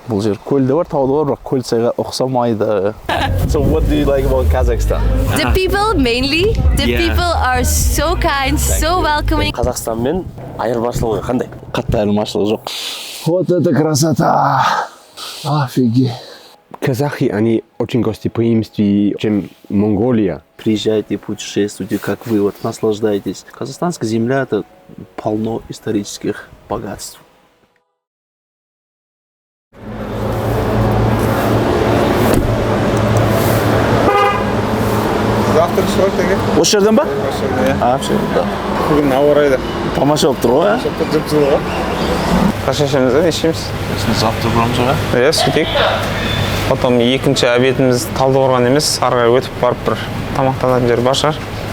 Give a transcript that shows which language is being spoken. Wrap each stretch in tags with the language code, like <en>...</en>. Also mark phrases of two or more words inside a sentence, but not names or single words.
<kk>бұл жер көлде бар, тауда бар, бірақ көл сайға ұқсамайды.</kk> <en>So what do you like about Kazakhstan? The people mainly. The people are so kind, so welcoming.</en> <kk>Қазақстанмен айырмашылығы қандай? Қатты айырмашылығы жоқ.</kk> <ru>Вот это красота! Офигеть! Казахи, они очень гостеприимственные, чем Монголия. Приезжайте, путешествуйте, как вы, вот наслаждайтесь. Казахстанская земля – это полно исторических богатств.</ru> <kk>Завтра шығар теге? Осы жерден ба? Осы жерден, иә.</kk> <ru>Все, да.</ru> <kk>Бүгін ауа райы да Тамаша болып тұр ғой, жып-жылы ғой. Қашан ішеміз да, не ішеміз? Завтра бұрамыз ғой. Иә, сөйтейік. Потом екінші обедіміз Талдықорған емес, ары қарай өтіп барып бір тамақтанатын жер бар шығар.</kk>